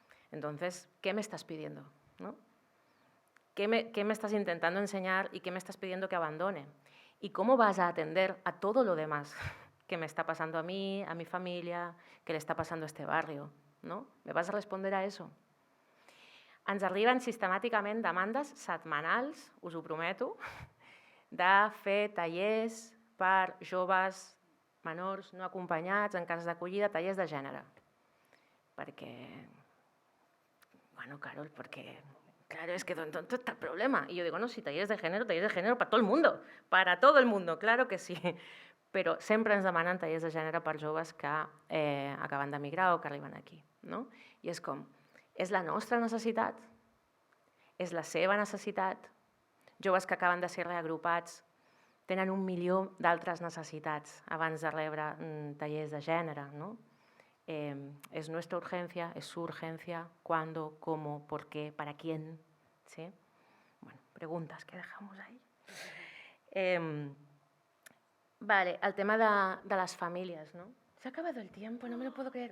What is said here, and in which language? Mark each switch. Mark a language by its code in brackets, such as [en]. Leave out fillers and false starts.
[es] Entonces, ¿qué me estás pidiendo? ¿No? ¿Qué me estás intentando enseñar y qué me estás pidiendo que abandone? ¿Y cómo vas a atender a todo lo demás que me está pasando a mí, a mi familia, que le [ca] està passant [es] a este barrio? No? Me vas a responder a eso? [ca] Ens arriben sistemàticament demandes setmanals, us ho prometo, de fer tallers per joves menors no acompanyats en cases d'acollida, tallers de gènere. Perquè, [es] bueno, Carol, porque, claro, es que ¿dónde está el problema? Y yo digo, no, sí, talleres de género para todo el mundo, para todo el mundo, claro que sí. [ca] Però sempre ens demanen tallers de gènere per joves que acaben d'emigrar o que arriben aquí, no? I és com, és la nostra necessitat? És la seva necessitat? Joves que acaben de ser reagrupats tenen 1 milió d'altres necessitats abans de rebre tallers de gènere, no? [es] Es nuestra urgencia, es su urgencia, cuándo, cómo, por qué, para quién, ¿sí? Bueno, preguntas que dejamos ahí. Vale, el tema de las familias, ¿no? Se ha acabado el tiempo, no me lo puedo creer.